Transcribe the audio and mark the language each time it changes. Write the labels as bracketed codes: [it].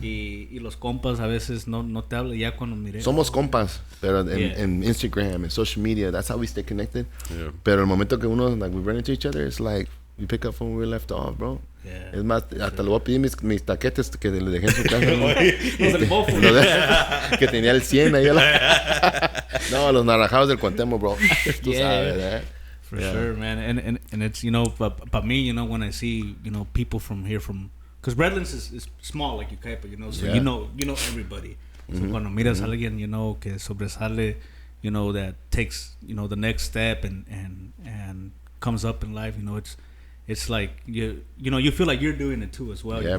[es] Y los compas a veces no te hablan ya cuando miré. Somos compas, pero en [en] Instagram and social media, that's how we stay connected. Yeah. [es] Pero el momento que uno, [en] like, we run into each other, it's like, we pick up from where we left off, bro. Yeah. [es] Es más, hasta le voy a pedir mis taquetes que le dejé en su casa. Los del bofo. Que tenía el 100 ahí. No, los naranjados del Cuauhtémoc, bro. Tú sabes, ¿eh? [en] For sure, man. And it's, you know, but me, you know, when I see, you know, people from here, because Redlands is small like Yucaipa, you know, so you know everybody. So [es] cuando miras a alguien, [en] you know, [es] que sobresale, [en] you know, that takes, you know, the next step and comes up in life, you know, it's like you know, you feel like you're doing it too as well, you know,